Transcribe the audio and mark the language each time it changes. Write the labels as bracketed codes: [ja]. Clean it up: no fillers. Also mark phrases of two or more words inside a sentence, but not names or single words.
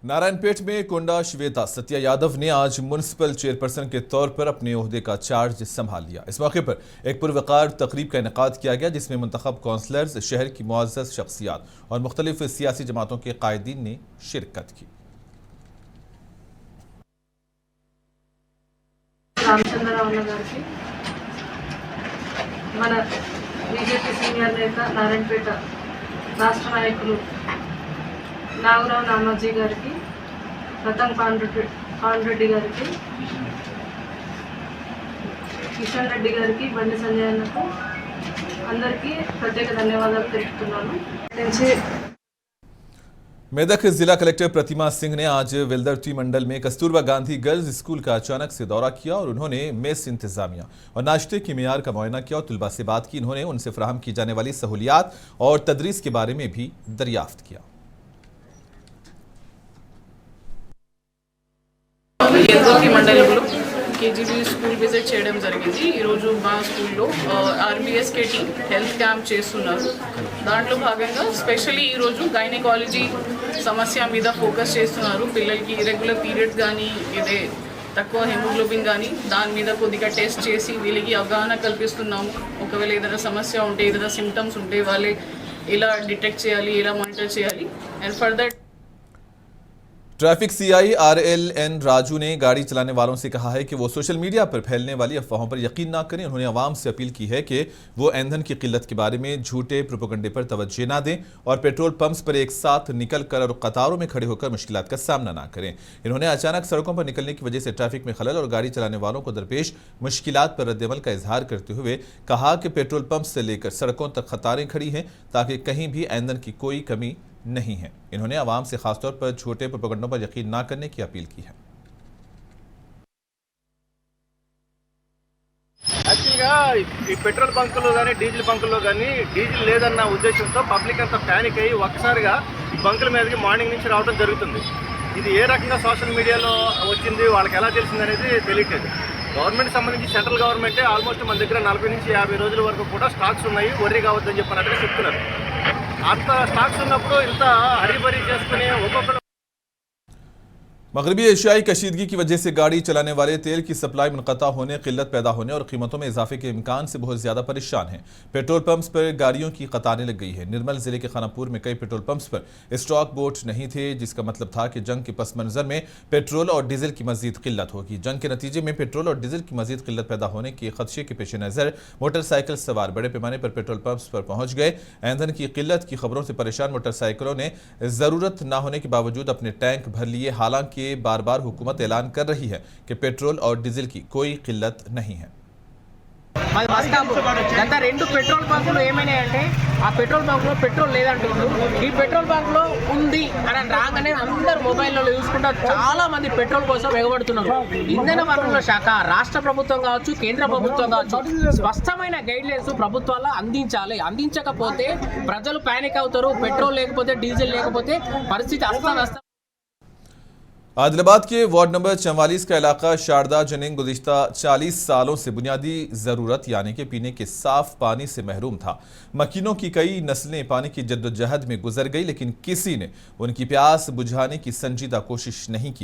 [ur] نارائن پیٹ میں کونڈا شویتا ستیا یادو نے آج [en] municipal chairperson [ur] کے طور پر اپنے عہدے کا چارج سنبھال لیا. اس موقعے پر ایک پُروقار تقریب کا انعقاد کیا گیا، جس میں منتخب کاؤنسلرز، شہر کی معزز شخصیات اور مختلف سیاسی جماعتوں کے قائدین نے شرکت کی. [te] రామచంద్రరావు గారికి మన బీజేపీ సీనియర్ నేత నారాయణపేట రాష్ట్ర నాయకులు నాగరావు నామాజీ గారికి, రతన్ పాండ్రెడ్డి గారికి, కిషన్ రెడ్డి గారికి, బండి సంజయ్ అన్నకు అందరికీ ప్రత్యేక ధన్యవాదాలు తెలుపుతున్నాను। [ur] میدک ضلع کلکٹر پرتیما سنگھ نے آج ولدرتی منڈل میں کستوربا گاندھی [en] girls school [ur] کا اچانک سے دورہ کیا اور انہوں نے میس انتظامیہ اور ناشتے کے معیار کا معائنہ کیا اور طلبہ سے بات کی. انہوں نے ان سے فراہم کی جانے والی سہولیات اور تدریس کے بارے میں بھی دریافت کیا. [te] కేజీబీ [en] school visit [te] చేయడం జరిగింది। ఈరోజు మా స్కూల్లో ఆర్బీఎస్కే [en] team health camp [te] చేస్తున్నారు। దాంట్లో భాగంగా స్పెషల్లీ ఈరోజు గైనకాలజీ సమస్య మీద ఫోకస్ చేస్తున్నారు। పిల్లలకి [en] irregular periods [te] కానీ ఇదే తక్కువ హెమోగ్లోబిన్ కానీ దాని మీద కొద్దిగా టెస్ట్ చేసి వీళ్ళకి అవగాహన కల్పిస్తున్నాము। ఒకవేళ ఏదైనా సమస్య ఉంటే, ఏదైనా సిమ్టమ్స్ ఉంటే వాళ్ళే ఎలా డిటెక్ట్ చేయాలి, ఎలా మానిటర్ చేయాలి [en] and further. [ur] ٹریفک سی آئی RLN راجو نے گاڑی چلانے والوں سے کہا ہے کہ وہ [en] social media [ur] پر پھیلنے والی افواہوں پر یقین نہ کریں. انہوں نے عوام سے اپیل کی ہے کہ وہ ایندھن کی قلت کے بارے میں جھوٹے پروپیگنڈے پر توجہ نہ دیں اور [en] petrol pumps [ur] پر ایک ساتھ نکل کر اور قطاروں میں کھڑے ہو کر مشکلات کا سامنا نہ کریں. انہوں نے اچانک سڑکوں پر نکلنے کی وجہ سے ٹریفک میں خلل اور گاڑی چلانے والوں کو درپیش مشکلات پر ردعمل کا اظہار کرتے ہوئے کہا کہ [en] petrol pump [ur] سے لے کر سڑکوں تک قطاریں کھڑی ہیں تاکہ کہیں بھی ایندھن کی کوئی کمی نہیں ہے. انہوں نے عوام سے خاص طور پر چھوٹے پروپیگنڈوں پر یقین نہ کرنے کی اپیل کی ہے. [te] యాక్చువల్గా ఈ పెట్రోల్ బంకుల్లో కానీ డీజిల్ బంకుల్లో కానీ డీజిల్ లేదన్న ఉద్దేశంతో పబ్లిక్ అంతా ప్యానిక్ అయ్యి ఒక్కసారిగా ఈ బంకుల మీదకి మార్నింగ్ నుంచి రావడం జరుగుతుంది। ఇది ఏ రకంగా సోషల్ మీడియాలో వచ్చింది, వాళ్ళకి ఎలా తెలిసింది అనేది తెలియట్లేదు। గవర్నమెంట్ సంబంధించి [en] central government [te] ఆల్మోస్ట్ మన దగ్గర 40 నుంచి 50 రోజుల వరకు కూడా స్టాక్స్ ఉన్నాయి, వర్రీ కావద్దని చెప్పినట్టుగా చెప్తున్నారు। అంత స్టాక్స్ ఉన్నప్పుడు ఇంత హరీబరీ చేసుకుని ఒక్కొక్కరు [ur] مغربی ایشیائی کشیدگی کی وجہ سے گاڑی چلانے والے تیل کی سپلائی منقطع ہونے، قلت پیدا ہونے اور قیمتوں میں اضافے کے امکان سے بہت زیادہ پریشان ہیں. [en] petrol pumps [ur] پر گاڑیوں کی قطاریں لگ گئی ہے۔ نرمل ضلعے کے خانہ پور میں کئی [en] petrol pumps [ur] پر اسٹاک بوٹ نہیں تھے، جس کا مطلب تھا کہ جنگ کے پس منظر میں پیٹرول اور ڈیزل کی مزید قلت ہوگی. جنگ کے نتیجے میں پیٹرول اور ڈیزل کی مزید قلت پیدا ہونے کے خدشے کے پیش نظر موٹرسائیکل سوار بڑے پیمانے پر [en] petrol pumps [ur] پر پہنچ گئے. ایندھن کی قلت کی خبروں سے پریشان موٹرسائیکلوں نے ضرورت نہ ہونے کے باوجود اپنے ٹینک بھر لیے. حالانکہ بار بار حکومت اعلان کر رہی ہے کہ پیٹرول اور ڈیزل کی کوئی قلت نہیں ہے. [te] గత 2 పెట్రోల్ బంకులు ఏమైనాయంటే ఆ పెట్రోల్ బంకులో పెట్రోల్ లేదంటున్నారు, ఈ పెట్రోల్ బంకులో ఉంది అని రాగానే అందరు మొబైల్లో చూసుకుంటా చాలా మంది పెట్రోల్ కోసం ఎగబడుతున్నారు। ఇంధన వనరుల శాఖ, రాష్ట్ర ప్రభుత్వం కావచ్చు, కేంద్ర ప్రభుత్వం కావచ్చు, స్పష్టమైన గైడ్లైన్స్ ప్రభుత్వాలు అందించాలి। అందించకపోతే ప్రజలు పానిక్ అవుతారు। పెట్రోల్ లేకపోతే, డీజిల్ లేకపోతే పరిస్థితి అస్తవ్యస్తం। [ur] عادل آباد کے وارڈ نمبر 44 کا علاقہ شاردا جننگ گزشتہ 40 سالوں سے بنیادی ضرورت یعنی کہ پینے کے صاف پانی سے محروم تھا. مکینوں کی کئی نسلیں پانی کی جدوجہد میں گزر گئی، لیکن کسی نے ان کی پیاس بجھانے کی سنجیدہ کوشش نہیں کی.